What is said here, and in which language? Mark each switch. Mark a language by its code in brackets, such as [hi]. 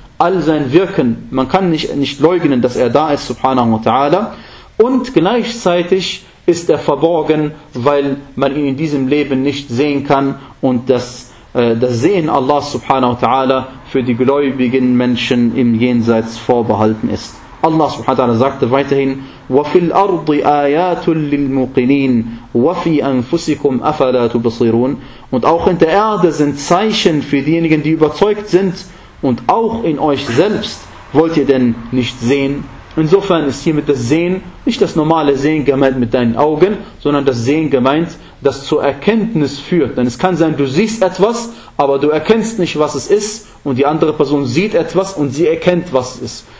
[de] All sein Wirken, man kann nicht leugnen, dass er da ist, subhanahu wa ta'ala. Und gleichzeitig ist er verborgen, weil man ihn in diesem Leben nicht sehen kann. Und das Sehen Allah subhanahu wa ta'ala für die gläubigen Menschen im Jenseits vorbehalten ist. Allah subhanahu wa ta'ala sagte weiterhin, [ar] وَفِي الْأَرْضِ آيَاتٌ لِلْمُقِنِينَ وَفِي أَنفُسِكُمْ أَفَلَا تُبَصِرُونَ. [de] Und auch in der Erde sind Zeichen für diejenigen, die überzeugt sind, und auch in euch selbst wollt ihr denn nicht sehen. Insofern ist hiermit das Sehen, nicht das normale Sehen gemeint mit deinen Augen, sondern das Sehen gemeint, das zur Erkenntnis führt. Denn es kann sein, du siehst etwas, aber du erkennst nicht, was es ist, und die andere Person sieht etwas und sie erkennt, was es ist.